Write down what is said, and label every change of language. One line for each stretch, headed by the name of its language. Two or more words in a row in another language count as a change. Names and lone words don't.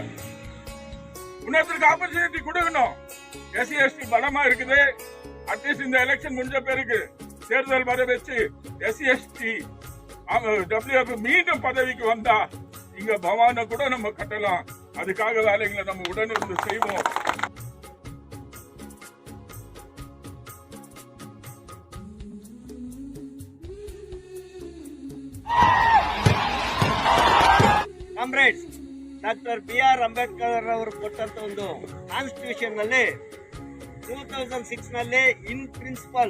Tamil: இன்னொருத்தருக்கு ஆப்பர்ச்சுனிட்டி கொடுக்கணும். SC ST பலமா இருக்குது. அட்லீஸ்ட் இந்த எலெக்ஷன் முடிஞ்ச பிறகு தேர்தல் வர வச்சு SC ST WF மீண்டும் பதவிக்கு வந்தா இங்க பவான கூட நம்ம கட்டலாம். அதுக்காக வேலைகளை நம்ம உடனிருந்து செய்வோம்.
Kannada: ಕಾಮ್ರೇಡ್ಸ್, ಡಾಕ್ಟರ್ BR ಅಂಬೇಡ್ಕರ್ ಅವರು ಕೊಟ್ಟಂತ ಒಂದು ಕಾನ್ಸ್ಟಿಟ್ಯೂಷನ್ ನಲ್ಲಿ 2006 ನಲ್ಲಿ
English: in principle